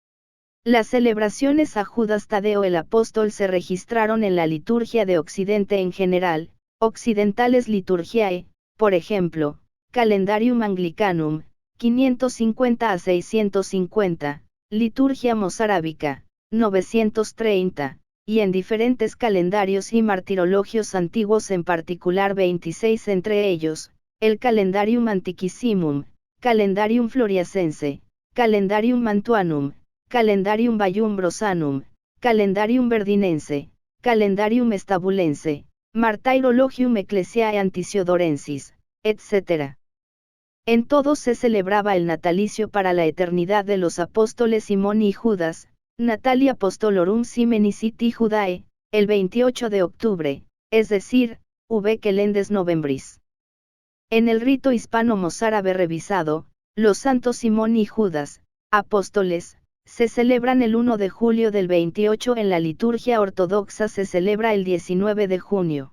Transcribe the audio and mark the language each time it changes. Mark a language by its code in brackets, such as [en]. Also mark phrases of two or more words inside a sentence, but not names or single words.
[es] Las celebraciones a Judas Tadeo el apóstol se registraron en la liturgia de Occidente en general, [la] Occidentales Liturgiae, [es] por ejemplo, Calendarium Anglicanum, 550 a 650, Liturgia Mozárabica, 930, y en diferentes calendarios y martirologios antiguos, en particular 26 entre ellos, el Calendarium Antiquissimum, Calendarium Floriacense, Calendarium Mantuanum, Calendarium Bayumbrosanum, Calendarium Verdinense, Calendarium Estabulense, Martyrologium Ecclesiae Antisiodorensis, etc. En todos se celebraba el natalicio para la eternidad de los apóstoles Simón y Judas, [la] Natali Apostolorum Simenis iti Judae, [es] el 28 de octubre, es decir, V. [la] Quelendes Novembris. [es] En el rito hispano-mozárabe revisado, los santos Simón y Judas, apóstoles, se celebran el 1 de julio del 28, en la liturgia ortodoxa se celebra el 19 de junio.